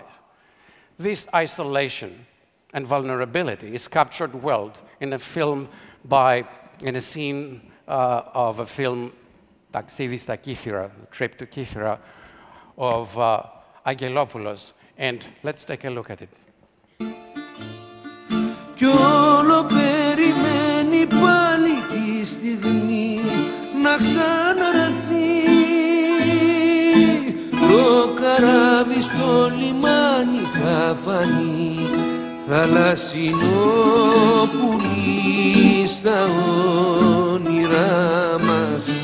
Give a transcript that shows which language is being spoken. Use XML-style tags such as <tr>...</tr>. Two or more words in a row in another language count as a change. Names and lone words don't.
<en>This isolation and vulnerability is captured well in a film in a scene of a film, Taxidis στα Κύθυρα, Trip to Kythera, of Aggelopoulos. And let's take a look at it.</en> <el>Κι όλο περιμένει πάλι τη στιγμή να ξαναρθεί το καράβι στο λιμάνι θα φανεί θαλασσινό πουλί στα όνειρά μας.</el>